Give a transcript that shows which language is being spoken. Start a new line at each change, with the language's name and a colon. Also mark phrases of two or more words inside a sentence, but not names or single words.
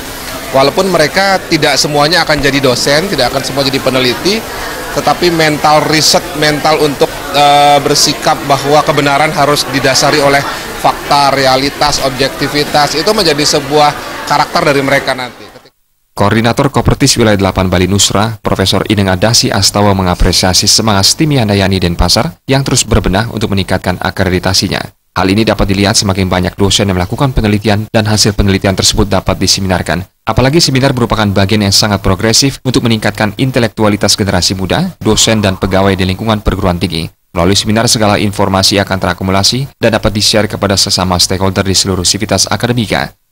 Indonesian: Walaupun mereka tidak semuanya akan jadi dosen, tidak akan semua jadi peneliti, tetapi mental riset, mental untuk bersikap bahwa kebenaran harus didasari oleh fakta, realitas, objektivitas, itu menjadi sebuah karakter dari mereka nanti. Koordinator Kopertis Wilayah 8 Bali Nusra, Profesor Inengah Dasi Astawa mengapresiasi semangat STIMI Handayani Denpasar yang terus berbenah untuk meningkatkan akreditasinya. Hal ini dapat dilihat semakin banyak dosen yang melakukan penelitian dan hasil penelitian tersebut dapat diseminarkan. Apalagi seminar merupakan bagian yang sangat progresif untuk meningkatkan intelektualitas generasi muda, dosen dan pegawai di lingkungan perguruan tinggi. Melalui seminar segala informasi akan terakumulasi dan dapat di-share kepada sesama stakeholder di seluruh sivitas akademika.